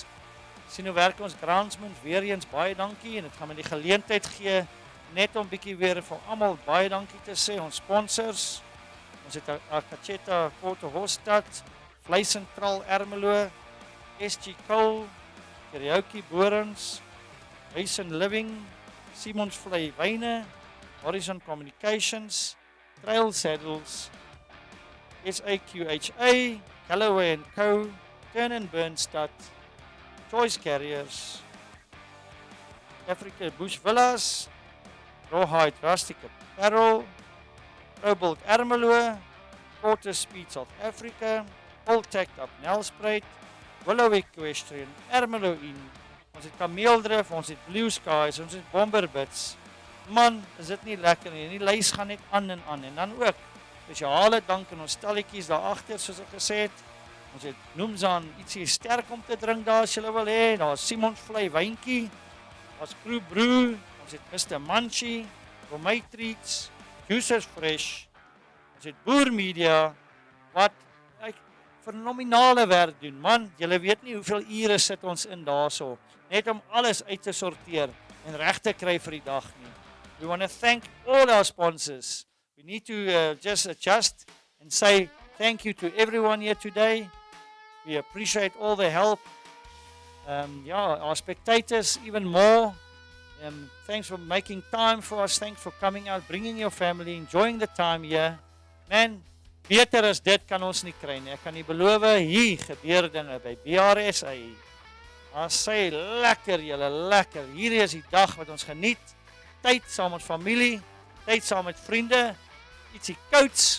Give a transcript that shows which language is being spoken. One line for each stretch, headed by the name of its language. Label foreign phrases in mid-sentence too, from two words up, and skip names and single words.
Afrikaans: Sien hoe werk ons groundsman, weer eens baie dankie en dit gaan my die geleentheid gee net om bietjie weer vir almal baie dankie te sê, ons sponsors. Ons het Akacheta Hostad, Vleis Sentraal Ermelo, SG Coal, Karaoke Borens, Huis and Living, Simon's Vlei Wyne, Horizon Communications, Trail Saddles, SAQHA, Callaway & Co, Turn and Burnstad, Choice Carriers, Africa Bush Villas, Rawhide Rustic Apparel, Cobalt Ermelo, Quarter Speed South Africa, Voltact up Nelspruit, Willow Equestrian, Ermelo Inn, ons het Kameeldrif, ons het Blue Skies, ons het Bomberbits. Man, is dit nie lekker nie, die lys gaan net aan en aan, en dan ook, spesiale dank aan ons stalletjies daar agter, soos ek gesê het, ons het Noemsaan ietsie sterk om te drink daar as julle wil hê, daar is Simon's Vlei Wyntjie, daar is Crew Brew, ons het Mr. Munchie, vir my treats, juices fresh, ons het boer media, wat fenominale werk doen. Man, julle weet nie hoeveel ure sit ons in daarso, net om alles uit te sorteer en reg te kry vir die dag nie.
English: We want to thank all our sponsors. We need to just adjust and say thank you to everyone here today. We appreciate all the help. Our spectators even more. Thanks for making time for us. Thanks for coming out, bringing your family, enjoying the time here.
Afrikaans: Man, beter as dit kan ons nie kry nie. Ek kan nie beloof, hier gebeur dinge by BRSA. Sê lekker, julle lekker. Hierdie is die dag wat ons geniet. Tyd saam met familie, tyd saam met vriende, ietsie kouds.